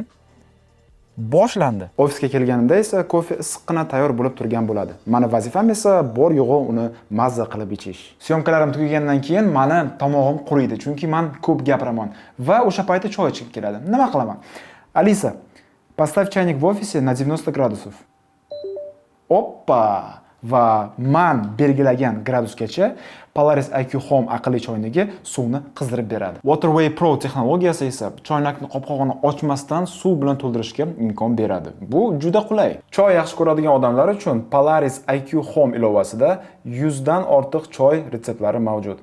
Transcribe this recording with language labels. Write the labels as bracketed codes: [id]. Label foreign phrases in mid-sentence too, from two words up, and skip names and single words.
[uz] Boshlandi. Ofisga kelganimda esa kofe issiqqina tayyor bo'lib turgan bo'ladi. Mani vazifam esa bor yo'g'i uni mazza qilib ichish. Syomkalarim tugagandan keyin meni tomog'im quriydi, chunki men ko'p gapiraman va o'sha paytda choy ichib keladi. Nima qilaman? Alisa, [ru] поставь чайник в офисе на 90 градусов. [uz] Oppa! Va men belgilagan gradusgacha Polaris IQ Home aqlli choynagi suvni qizdirib beradi. Waterway Pro texnologiyasi esa choynakni qopqog'ini ochmasdan suv bilan to'ldirishga imkon beradi. Bu juda qulay. Choy yaxshi ko'radigan odamlar uchun Polaris IQ Home ilovasida 100 dan ortiq choy retseptlari mavjud.